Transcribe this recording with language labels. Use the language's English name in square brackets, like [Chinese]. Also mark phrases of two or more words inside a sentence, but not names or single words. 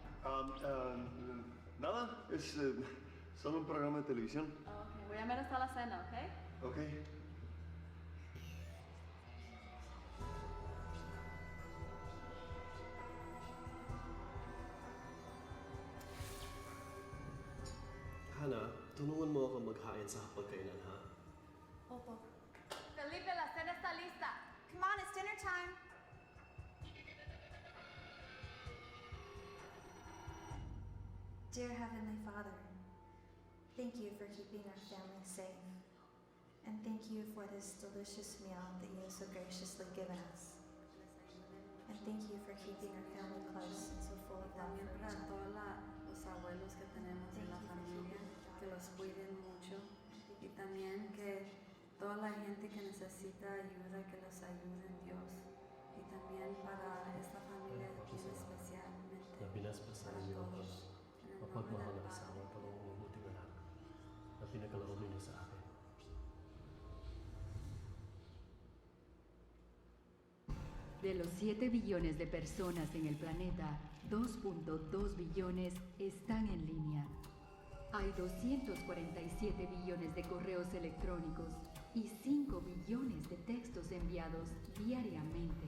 [Spanish] Nada, es solo un programa de televisión. Okay, voy a ver hasta la cena, ¿ok? Ok. [Filipino] Hana, tulungan mo ako maghain sa hapagkainan, ha? Opo. [Spanish] Felipe, la cena está lista. [English] Come on, it's dinner time. Dear Heavenly Father, thank you for keeping our family safe. And thank you for this delicious meal that you have so graciously given us. And thank you for keeping our family close and so full of love for each other. [Spanish] abuelos que tenemos en la familia, que los cuiden mucho y también que toda la gente que necesita ayuda, que los ayude en Dios. Y también para esta familia bien especialmente, [Filipino] na binasbas [Spanish] para [Filipino] ang iyong [Spanish] todos. [Filipino] Diyos, [Spanish] En el nombre [Filipino] mapagmahal [Spanish] del [Filipino] na [Spanish] Padre, [Filipino] asawa at ang mabuting anak, na pinagkaloob ninyo sa akin. [Spanish] De los 7 billones de personas en el planeta, 2.2 billones están en línea. Hay 247 billones de correos electrónicos y 5 billones de textos enviados diariamente.